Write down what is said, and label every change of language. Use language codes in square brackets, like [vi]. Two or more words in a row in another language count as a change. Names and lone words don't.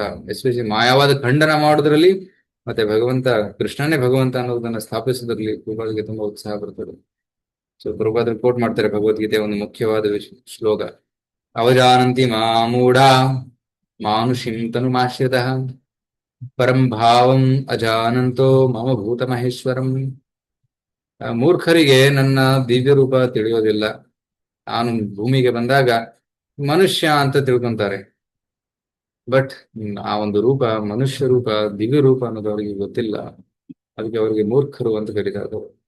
[kn] ಎಸ್ಪೆಷಲಿ ಮಾಯವಾದ ಖಂಡನ ಮಾಡೋದ್ರಲ್ಲಿ ಮತ್ತೆ ಭಗವಂತ ಕೃಷ್ಣನೇ ಭಗವಂತ ಅನ್ನೋದನ್ನ ಸ್ಥಾಪಿಸೋದ್ರಲ್ಲಿ ಪ್ರಭುಪಾದರಿಗೆ ತುಂಬಾ ಉತ್ಸಾಹ ಬರ್ತದೆ. ಸೊ ಪ್ರಭುಪಾದರು ಕೋಟ್ ಮಾಡ್ತಾರೆ ಭಗವದ್ಗೀತೆಯ ಒಂದು ಮುಖ್ಯವಾದ ಶ್ಲೋಕ, [sa] ಅವಜಾನಂತಿ ಮಾಮೂಢ ಮಾನುಷಿಂ ತನುಮಾಶ್ರಿತಃ ಪರಂ ಭಾವಂ ಅಜಾನಂತೋ ಮಮ ಭೂತ ಮಹೇಶ್ವರಂ. [kn] ಮೂರ್ಖರಿಗೆ ನನ್ನ ದಿವ್ಯ ರೂಪ ತಿಳಿಯೋದಿಲ್ಲ. ನಾನು ಭೂಮಿಗೆ ಬಂದಾಗ ಮನುಷ್ಯ ಅಂತ ತಿಳ್ಕೊಂತಾರೆ. ಬಟ್ ಆ ಒಂದು ರೂಪ, ಮನುಷ್ಯ ರೂಪ, ದಿವ್ಯ ರೂಪ ಅನ್ನೋದು ಅವರಿಗೆ ಗೊತ್ತಿಲ್ಲ. ಅದಕ್ಕೆ ಅವರಿಗೆ ಮೂರ್ಖರು ಅಂತ ಕರೀತಾರೆ.